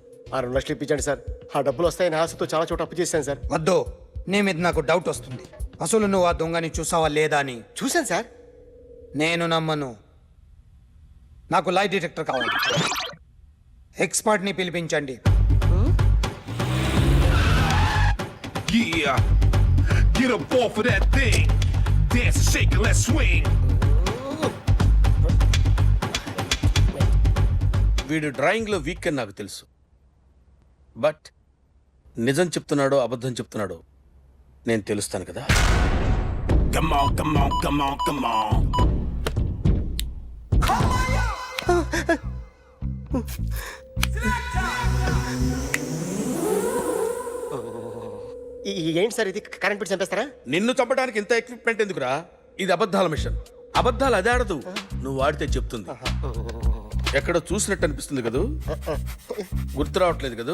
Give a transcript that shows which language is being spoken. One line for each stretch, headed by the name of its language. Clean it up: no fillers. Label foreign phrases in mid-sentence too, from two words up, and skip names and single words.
Telugu: 6 లక్షలు ఇప్పించండి సార్. ఆ డబ్బులు వస్తాయని ఆశతో చాలా చోట అప్పు చేశాను సార్. వద్దు, నీ మీద నాకు డౌట్ వస్తుంది. అసలు నువ్వు ఆ దొంగని చూసావా లేదా అని. చూశాను సార్. నేను నమ్మను. నాకు
English: lie detector
Telugu: కావాలి. ఎక్స్పర్ట్ని పిలిపించండి.
English: Yeah, get up off of that thing. Dance and shake and let's swing.
Telugu: వీడు డ్రాయింగ్లో వీక్ అని నాకు తెలుసు. బట్ నిజం చెప్తున్నాడో అబద్ధం చెప్తున్నాడో నేను తెలుస్తాను కదా.
English: Come on, come on, come on, come on.
Telugu: ఏంటి సార్ ఇది
English: current bill
Telugu: చంపేస్తారా? నిన్ను చంపడానికి ఇంత ఎక్విప్మెంట్ ఎందుకురా? ఇది అబద్ధాల మిషన్. అబద్ధాలు అదే ఆడదు, నువ్వు వాడితే చెప్తుంది. ఎక్కడో చూసినట్టు అనిపిస్తుంది కదూ, గుర్తు రావట్లేదు కదూ.